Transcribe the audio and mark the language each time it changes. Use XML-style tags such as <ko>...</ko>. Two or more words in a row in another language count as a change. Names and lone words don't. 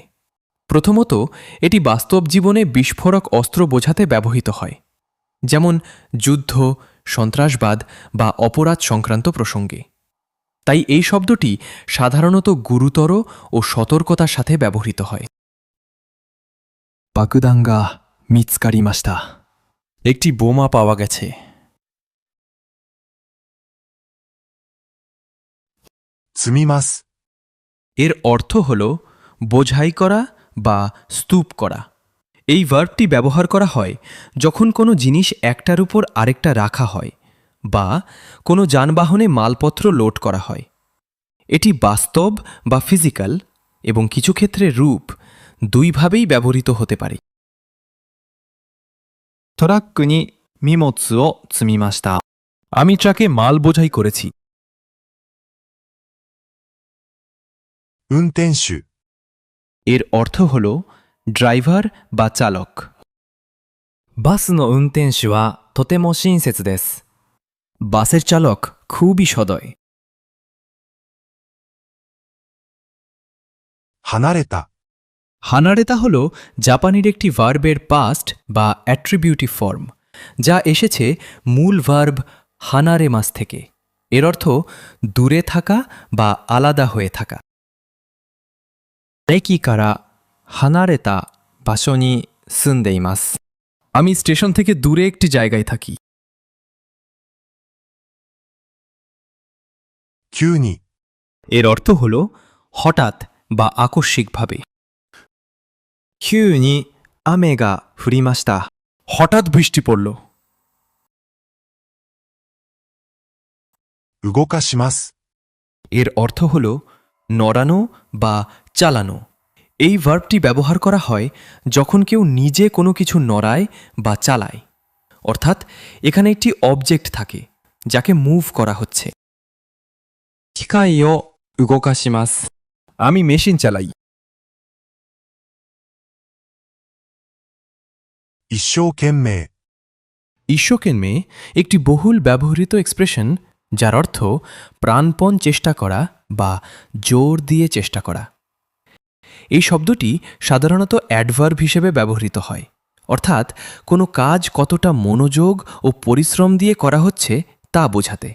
<bn>প্রথমত, এটি বাস্তব জীবনে বিস্ফোরক অস্ত্র বোঝাতে ব্যবহৃত হয়, যেমন যুদ্ধ, সন্ত্রাসবাদ বা অপরাধ সংক্রান্ত প্রসঙ্গে। তাই এই শব্দটি সাধারণত গুরুতর ও সতর্কতার সাথে ব্যবহৃত হয়।</bn> <ja>爆弾が見つかりました。</ja> <bn>একটি বোমা পাওয়া গেছে।</bn> <ja>積みます。</ja> <bn>এর অর্থ হল বোঝাই করা বা স্তূপ করা। এই ভার্বটি ব্যবহার করা হয় যখন কোনো জিনিস একটার উপর আরেকটা রাখা হয় বা কোনো যানবাহনে মালপত্র লোড করা হয়। এটি বাস্তব বা ফিজিক্যাল এবং কিছু ক্ষেত্রে রূপ দুইভাবেই ব্যবহৃত হতে পারে।</bn> <ja>トラックに荷物を積みました。</ja> <bn>আমি ট্রাকে মাল বোঝাই করেছি।</bn> <ja>運転手、</ja> <bn>এর অর্থ হল ড্রাইভার বা চালক।</bn> <ja>バスの運転手はとても親切です。</ja> <bn>বাসের চালক খুবই সদয়।</bn> <ja>離れた、</ja> <bn>হানারেতা হল জাপানির একটি ভার্বের পাস্ট বা</bn> <en>attributive form,</en> <bn>যা এসেছে মূল ভার্ব হানারেমাস থেকে। এর অর্থ দূরে থাকা বা আলাদা হয়ে থাকা।</bn> <ja>駅から離れた場所に住んでいます。</ja> <bn>আমি স্টেশন থেকে দূরে একটি জায়গায় থাকি।</bn> <ja>急に、</ja> <bn>এর অর্থ হল হঠাৎ, বা আকস্মিকভাবে।</bn> <ja>急に雨が降りました。</ja> <bn>হঠাৎ বৃষ্টি পড়ল।</bn> <ja>動かします。</ja> <bn>এর অর্থ হল নড়ানো বা চালানো। এই ভার্বটি ব্যবহার করা হয় যখন কেউ নিজে কোনো কিছু নড়ায় বা চালায়, অর্থাৎ এখানে একটি অবজেক্ট থাকে যাকে মুভ করা হচ্ছে।</bn> <ja>機械を動かします。</ja> <bn>আমি মেশিন চালাই।</bn> <ja>一生懸命。</ja> <bn>ঈশ্বকেন্মে একটি বহুল ব্যবহৃত এক্সপ্রেশন যার অর্থ প্রাণপণ চেষ্টা করা বা জোর দিয়ে চেষ্টা করা। এই শব্দটি সাধারণত অ্যাডভার্ব হিসেবে ব্যবহৃত হয়, অর্থাৎ কোনো কাজ কতটা মনোযোগ ও পরিশ্রম দিয়ে করা হচ্ছে তা বোঝাতে।</bn>